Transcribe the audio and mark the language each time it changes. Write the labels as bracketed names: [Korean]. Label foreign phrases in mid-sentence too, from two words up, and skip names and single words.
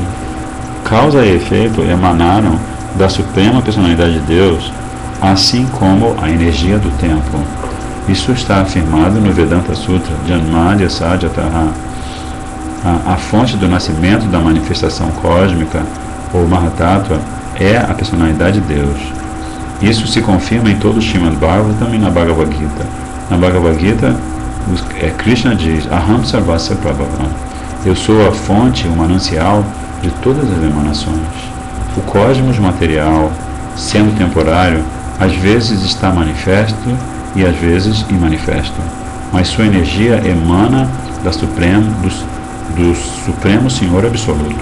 [Portuguese] Causa e efeito emanaram da suprema personalidade de Deus, assim como a energia do tempo. Isso está afirmado no Vedanta Sutra, [Sanskrit] जन्माद्यस्य यतः. [Portuguese] A fonte do nascimento da manifestação cósmica, ou Mahatattva, é a personalidade de Deus. Isso se confirma em todo o Srimad Bhagavatam e na Bhagavad Gita. Na Bhagavad Gita, Krishna diz: [Sanskrit] अहं सर्वस्य प्रभवः. [Portuguese] Eu sou a fonte, o manancial de todas as emanações. O cosmos material, sendo temporário, às vezes está manifesto e às vezes imanifesto, mas sua energia emana do Supremo Senhor Absoluto.